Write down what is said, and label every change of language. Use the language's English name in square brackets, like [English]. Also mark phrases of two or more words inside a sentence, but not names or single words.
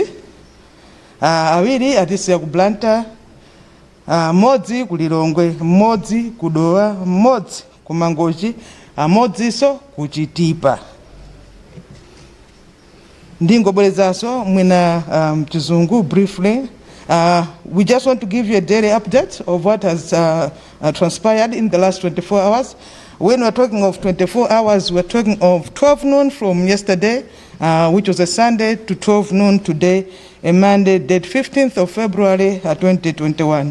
[Nyanja] Awiri atisiya ku Blantyre, modzi ku Lilongwe, modzi ku Dowa, modzi ku Mangochi, modziso ku Chitipa. Ndingobwerezaso mwina mchizungu briefly. [English] We just want to give you a daily update of what has transpired in the last 24 hours. When we're talking of 24 hours, we're talking of 12 noon from yesterday, which was a Sunday, to 12 noon today, a Monday, date 15th of February 2021.